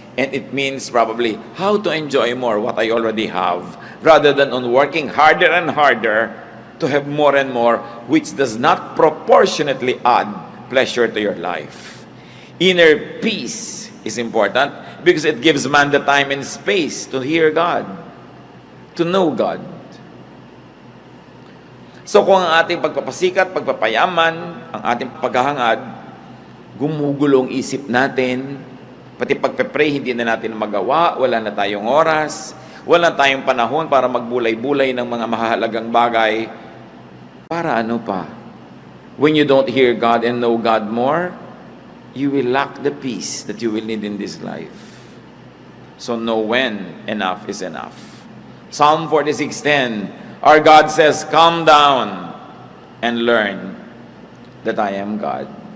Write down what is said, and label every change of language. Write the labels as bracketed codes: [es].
[en] And it means probably how to enjoy more what I already have rather than on working harder and harder to have more and more, which does not proportionately add pleasure to your life. Inner peace is important because it gives man the time and space to hear God, to know God. [tl] So kung ang ating pagpapasikat, pagpapayaman, ang ating paghahangad, gumugulong isip natin, pati pagpe-pray, hindi na natin magawa, wala na tayong oras, wala tayong panahon para magbulay-bulay ng mga mahalagang bagay. Para ano pa? [en] When you don't hear God and know God more, you will lack the peace that you will need in this life. So know when enough is enough. Psalm 46:10, our God says, "Come down and learn that I am God."